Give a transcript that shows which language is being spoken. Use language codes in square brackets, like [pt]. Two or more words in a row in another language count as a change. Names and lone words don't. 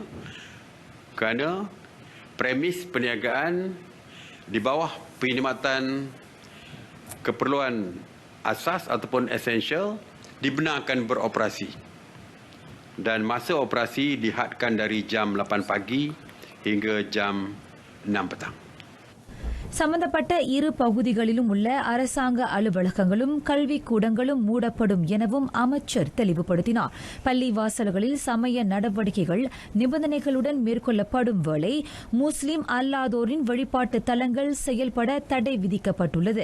[ms] Kerana premis perniagaan di bawah perkhidmatan keperluan asas ataupun esensial dibenarkan beroperasi. Dan masa operasi dihadkan dari jam 8 pagi hingga jam 6 petang. [ta] சம்பந்தப்பட்ட இரு பகுதிகளிலும் உள்ள அரசாங்க அலுவலகங்களும் கல்விக் கூடங்களும் மூடப்படும் எனவும் அமைச்சர் தெளிவுபடுத்தினார். பள்ளி வாசல்களில் சமய நடவடிக்கைகள் நிபந்தனைகளுடன் மேற்கொள்ளப்படும் வேளை முஸ்லிம் அல்லாதோரின் வழிபாட்டு தலங்கள் செயல்பட தடை விதிக்கப்பட்டுள்ளது.